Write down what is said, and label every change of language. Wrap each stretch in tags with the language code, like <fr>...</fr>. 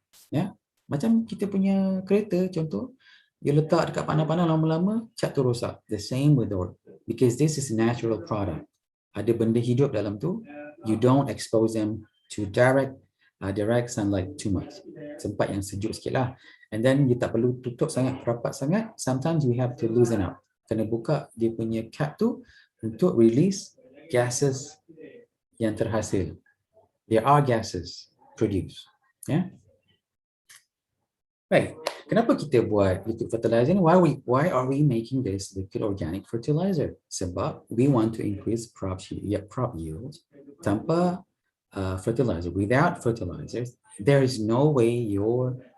<ms>Ya, macam kita punya kereta contoh, you letak dekat panas-panas lama-lama, cat tu rosak.</ms> <en>The same with our, because this is natural product.</en> <ms>Ada benda hidup dalam tu,</ms> <en>you don't expose them to direct sunlight too much.</en> <ms>Tempat yang sejuk sikit lah. And then you tak perlu tutup sangat, rapat sangat.</ms> <en>Sometimes you have to loosen up.</en> <ms>Kena buka dia punya cap tu untuk</ms> <en>release gases</en> <ms>yang terhasil.</ms> <en>There are gases produced. Yeah. Right.</en> <ms>Kenapa kita buat liquid fertilizer ni?</ms> <en>Why are we making this liquid organic fertilizer? Sebab we want to increase crop yield tanpa fertilizer. Without fertilizers, there is no way your</en>